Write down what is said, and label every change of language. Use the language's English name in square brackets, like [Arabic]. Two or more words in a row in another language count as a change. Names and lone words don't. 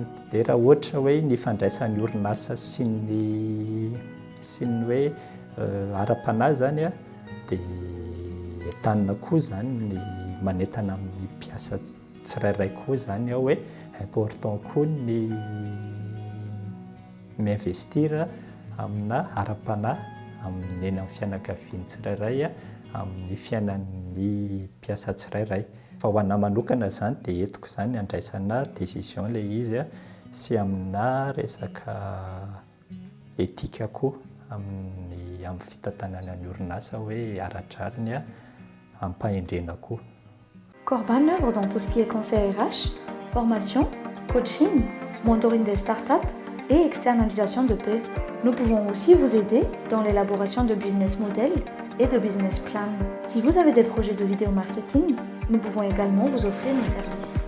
[Malagasy] Dia raha ohatra hoe ny fandraisan'ny orinasa sy ny hoe ara-panahy zany dia entanina koa zany ny manentana amin'ny mpiasa tsirairay koa zany hoe important koa ny mi-investir amina ara-panahy amin'ny eny amin'ny fianakaviany tsirairay amin'ny fiainan'ny mpiasa tsirairay. Fa ho anà manokana zany dia entiko zany andraisana décision ilay izy sy amina resaka etika koa amin'ny fitantanana ny orinasa hoe aradrariny hampahendrena koa. [French] Corban œuvre dans tout ce qui est conseil RH, formation, coaching, mentoring des startups et externalisation de paix. Nous pouvons aussi vous aider dans l'élaboration de [English] business models [French] et de [English] business plans. [French] Si vous avez des projets de vidéo marketing, nous pouvons également vous offrir nos services.